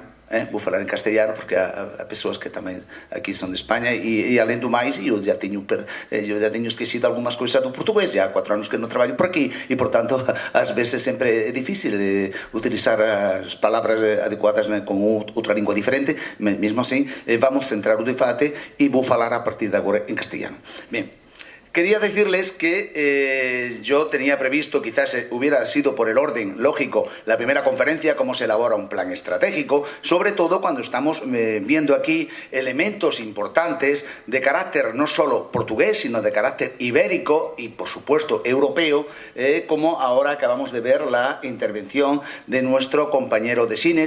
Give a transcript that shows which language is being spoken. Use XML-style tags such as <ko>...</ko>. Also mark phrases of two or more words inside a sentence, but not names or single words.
<gl>Vou falar en castellano porque há persoas que tamén aquí son de España e além do máis eu já teño esquecido algunhas cousas do portugués, já há 4 anos que non traballo por aquí e por tanto ás veces sempre é difícil utilizar as palabras adecuadas con outra lingua diferente. Mesmo así vamos centrar o debate e vou falar a partir de agora en castellano.</gl> <es>Bien, quería decirles que yo tenía previsto, quizás hubiera sido por el orden lógico, la primera conferencia, cómo se elabora un plan estratégico, sobre todo cuando estamos viendo aquí elementos importantes de carácter no solo portugués, sino de carácter ibérico y, por supuesto, europeo, como ahora acabamos de ver la intervención de nuestro compañero de Sines.</es>